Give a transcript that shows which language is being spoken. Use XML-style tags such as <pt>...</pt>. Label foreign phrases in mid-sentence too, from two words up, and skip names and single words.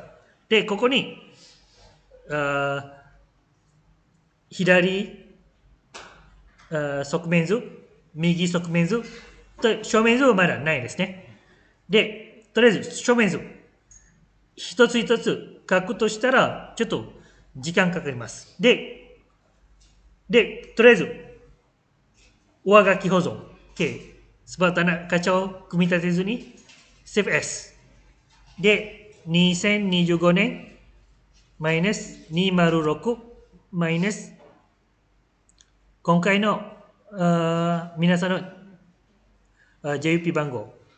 <ja>で、ここに、左側面図、右側面図、正面図はまだないですね。で、とりあえず正面図、一つ一つ書くとしたら、ちょっと時間かかります。で、とりあえず、上書き保存。OK。</ja> <ms>sebab tak nak kacau</ms> <ja>組み立て図に Save As。で、2025年マイナス206マイナス今回の皆さんのJUP 番号</ja>